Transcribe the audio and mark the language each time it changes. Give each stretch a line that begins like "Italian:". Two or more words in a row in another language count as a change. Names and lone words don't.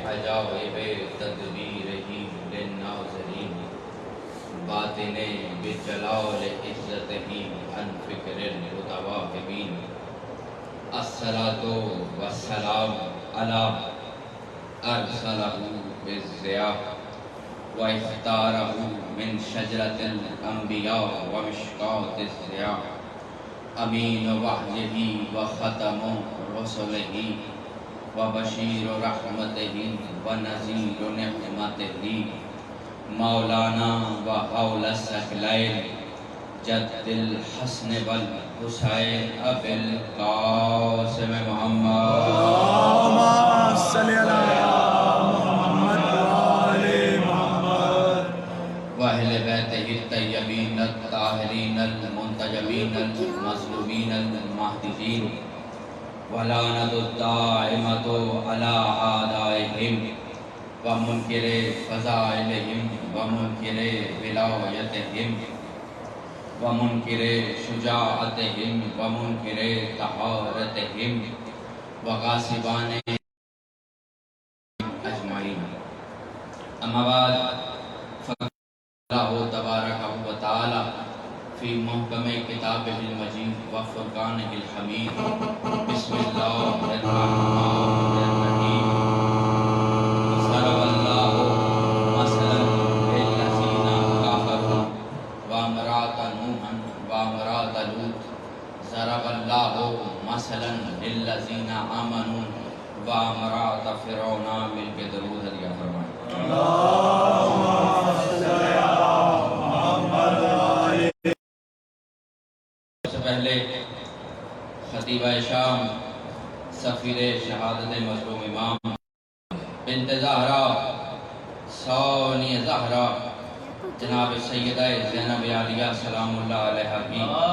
Arabic: عجائب تدبیرہ للناظرین باطن بجلال عزتہ عن فکر المتواہمین الصلاۃ والسلام علی ارسلہ بالضیاء واختارہ من شجرۃ الانبیاء ومشکاۃ الضیاء امین وحیہ وختم رسلہ وبشیر رحمتہ ونذیر نعمتہ مولانا وحول الثقلین جد الحسن والحسین ابی القاسم محمد اللہم صلی علی محمد وآل محمد واہل بیتہ الطیبین الطاہرین المنتجبین المظلومین المہدیین ولعنت الدائمۃ علی اعدائہم ومنکر فضائلہم ومنکر ولایتہم ومنکر شجاعتہم ومنکر طہارتہم وغاصبان اجمعین اما بعد اللہ تبارک و تعالی فی محکم کتابہ المجید و فرقانہ الحمید بسم اللہ الرحمن الرحیم ضرب اللہ مثلا للذین کفروا وامرأۃ نوح وامرأۃ لوط ضرب اللہ مثلا للذین آمنوا وامرأۃ فرعون
Urdu: مل کے درود ہدیہ فرمائیں پہلے خطیبہ شام سفیر شہادت مظلوم امام بنت زہرا ثانی زہرا جناب سیدہ زینب عالیہ
Arabic: سلام اللہ علیہ
Urdu: کی